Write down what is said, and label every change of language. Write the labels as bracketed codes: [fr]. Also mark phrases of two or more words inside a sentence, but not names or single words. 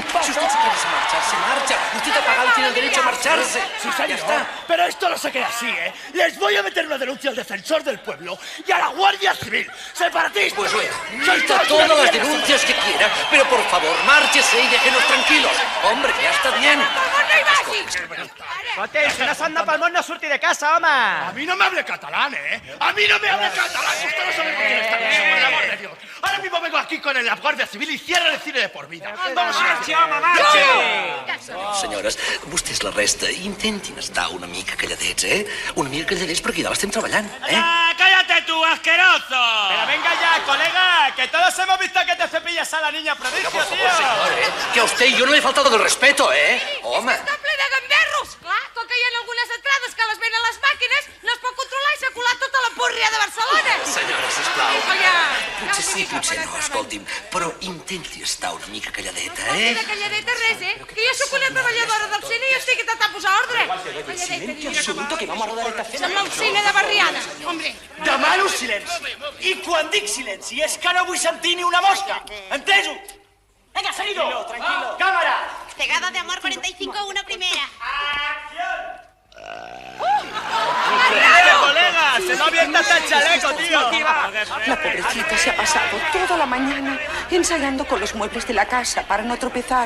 [es] Si usted se quiere marchar, se marcha. Usted ha pagado y tiene el derecho a marcharse. Sí, Ya señor. está. Pero esto no se queda así, ¿eh? Les voy a meter una denuncia al defensor del pueblo y a la Guardia Civil. ¡Separatistas! Pues oiga, Sois meta todos todas una las mierda. denuncias que quiera, pero por favor, márchese y déjenos tranquilos. Hombre, ya está bien. [ca] Escolti, si no s'han de pel món no surti de casa, home. [es] A mí no me hable catalán, ¿eh? A mí no me hable catalán. Usted no sabe con quién está hablando, por el amor de Dios. Ahora mismo vengo aquí con la Guardia Civil y cierran el cine de por vida. Vamos a [ca] Senyores, vostès la resta, intentin estar una mica calladets, eh? Una mica calladets perquè ja l'estem treballant, eh? [es] ¡Cállate tú, asqueroso! Pero venga ya, colega, que todos hemos visto que te cepillas a la niña prodigio, Por favor, tío. señor, que a usted y yo no le he faltado el respeto, eh? [ca] Home. Està ple de gamberros. Clar, com que hi ha algunes entrades que les venen les màquines, no es pot controlar i s'ha colat tota la púrria de Barcelona. Senyora, sisplau. [es] Oiga, [ca] Potser sí, potser no, escolti'm, però intenti estar una mica calladeta, de eh? calladeta res, que jo sóc una treballadora del cine i estic intentant posar ordre. [es] Silencio absoluto, que vamos a rodar esta escena. [ca] Sembla un cine de barriada, hombre. Demano silenci. I quan dic silenci és que no vull sentir ni una mosca. Entesos? [es] Venga, seguido. Tranquilo. Cámara. Pegada de amor 45, una primera. ¡Colega! ¡Se me ha abierto hasta el chaleco, tío! La pobrecita se ha pasado toda la mañana ensayando con los muebles de la casa para no tropezar.